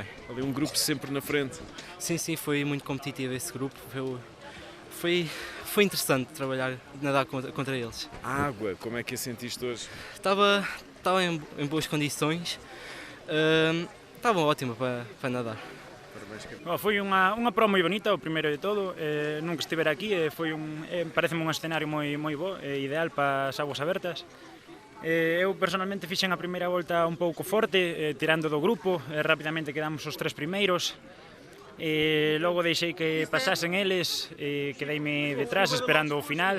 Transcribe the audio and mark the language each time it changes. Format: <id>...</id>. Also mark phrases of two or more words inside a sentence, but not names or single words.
<pt>Ali um grupo sempre na frente. Sim, foi muito competitivo esse grupo. Foi interessante nadar contra eles. A água, como é que a sentiste hoje? Estava em boas condições, estava ótima para nadar.</pt> <gl>Foi unha prova moi bonita, o primeiro de todo, nunca estivera aquí, pareceme un escenario moi bo, ideal para as aguas abertas. Eu personalmente fixen a primeira volta un pouco forte, tirando do grupo, rapidamente quedamos os 3 primeiros, logo deixei que pasasen eles, quedeime detrás esperando o final.</gl>